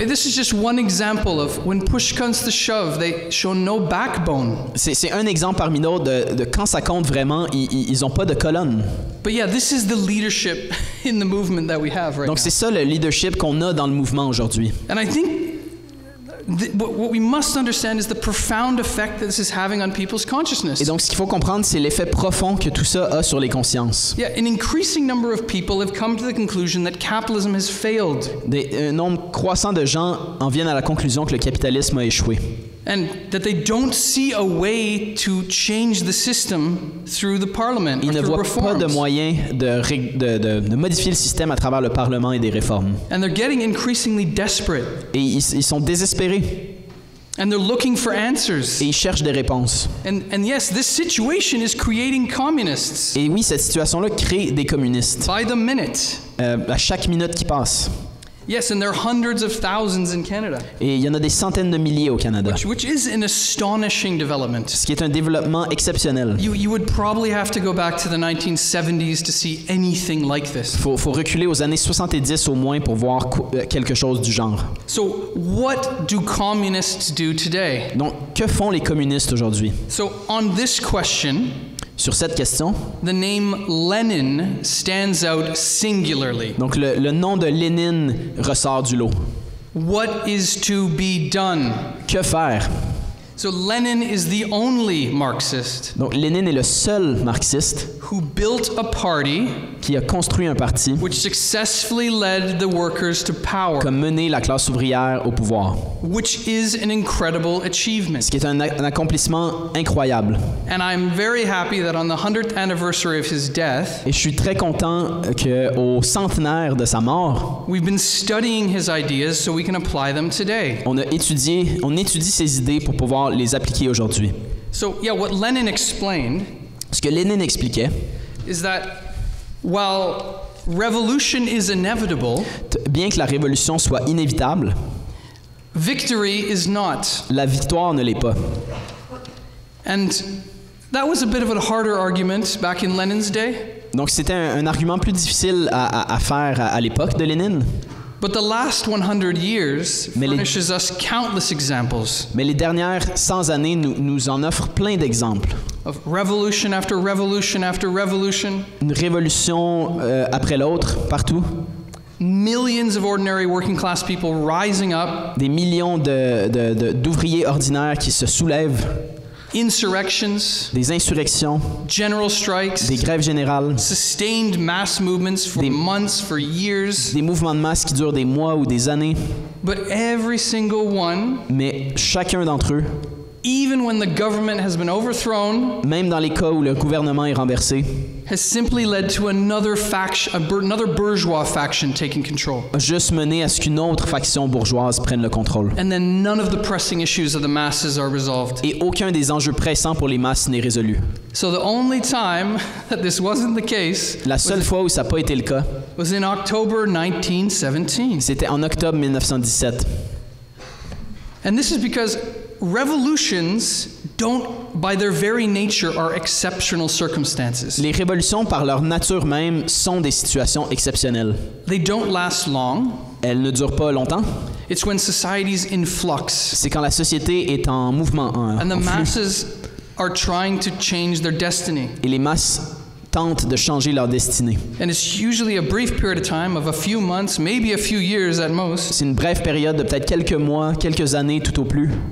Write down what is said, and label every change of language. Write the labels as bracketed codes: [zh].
[en] This is just one example of when push comes to shove, they show no backbone. [fr] C'est un exemple parmi d'autres de quand ça compte vraiment, ils n'ont pas de colonne. [en] But yeah, this is the leadership in the movement that we have right [fr] Donc c'est ça le leadership qu'on a dans le mouvement aujourd'hui. [en] now. And I think what we must understand is the profound effect that this is having on people's consciousness. [fr] Et donc ce qu'il faut comprendre, c'est l'effet profond que tout ça a sur les consciences. [en] Yeah, an increasing number of people have come to the conclusion that capitalism has failed. [fr] Un nombre croissant de gens en viennent à la conclusion que le capitalisme a échoué. [en] And that they don't see a way to change the system through the parliament [fr] Ils [en] or [fr] ne [en] through [fr] voient pas de [en] reforms. [fr] moyen de modifier le système à travers le Parlement et des réformes. [en] And they're getting increasingly desperate. [fr] Et ils sont désespérés [en] And they're looking for answers. [fr] et ils cherchent des réponses. [en] And yes, this situation is creating communists [fr] Et oui, cette situation-là crée des communistes [en] by the minute. [fr] à chaque minute qui passe. [en] Yes, and there are hundreds of thousands in Canada, [fr] Et il y en a des centaines de milliers au Canada, [en] which is an astonishing development. [fr] ce qui est un développement exceptionnel. [en] You would probably have to go back to the 1970s to see anything like this. [fr] Faut reculer aux années 70 au moins pour voir quelque chose du genre. [en] So what do communists do today? [fr] Donc, que font les communistes aujourd'hui? [en] So on this question, [fr] Sur cette question, [en] the name Lenin stands out singularly. [fr] donc le nom de Lénine ressort du lot. [en] What is to be done? [fr] Que faire? [en] So Lenin is the only Marxist [fr] Donc Lénine est le seul marxiste [en] who built a party [fr] qui a construit un parti [en] which successfully led the workers to power, [fr] qui a mené la classe ouvrière au pouvoir, [en] which is an incredible achievement. [fr] ce qui est un accomplissement incroyable. [en] And I'm very happy that on the 100th anniversary of his death, [fr] Et je suis très content qu'au centenaire de sa mort, [en] we've been studying his ideas so we can apply them today. [fr] on étudie ses idées pour pouvoir les appliquer aujourd'hui. [en] So yeah, what Lenin explained [fr] Ce que Lénine expliquait, [en] is that while revolution is inevitable, [fr] bien que la révolution soit inévitable, [en] victory is not. [fr] la victoire ne l'est pas. [en] And that was a bit of a harder argument back in Lenin's day. [fr] Donc c'était un argument plus difficile à faire à l'époque de Lénine. [en] But the last 100 years [fr] Mais les- [en] furnishes us countless examples [fr] Mais les dernières 100 années nous en offrent plein d'exemples. [en] of revolution after revolution after revolution, [fr] Une révolution après l'autre, partout. [en] millions of ordinary working class people rising up, [fr] Des millions d'ouvriers ordinaires qui se soulèvent, [en] insurrections, [fr] des insurrections, [en] general strikes, [fr] des grèves générales, [en] sustained mass movements for months, for years. [fr] des mouvements de masse qui durent des mois ou des années. [en] But every single one, [fr] Mais chacun d'entre eux, [en] even when the government has been overthrown, [fr] même dans les cas où le gouvernement est renversé, [en] has simply led to another faction, another bourgeois faction taking control. [fr] a juste mené à ce qu'une autre faction bourgeoise prenne le contrôle. [en] And then none of the pressing issues of the masses are resolved. [fr] Et aucun des enjeux pressants pour les masses n'est résolu. [en] So the only time that this wasn't the case [fr] La seule fois où ça n'a pas été le cas, [en] was in October 1917. [fr] c'était en octobre 1917. [en] And this is because revolutions don't, by their very nature, are exceptional circumstances. [fr] Les révolutions, par leur nature même, sont des situations exceptionnelles. [en] They don't last long. [fr] Elles ne durent pas longtemps. [en] It's when society's in flux [fr] C'est quand la société est en mouvement, [en] and the [fr] en flux. [en] masses are trying to change their destiny. [fr] Et les masses tentent de changer leur destinée. [en] And it's usually a brief period of time of a few months, maybe a few years at most, [fr] C'est une brève période de peut-être quelques mois, quelques années tout au plus,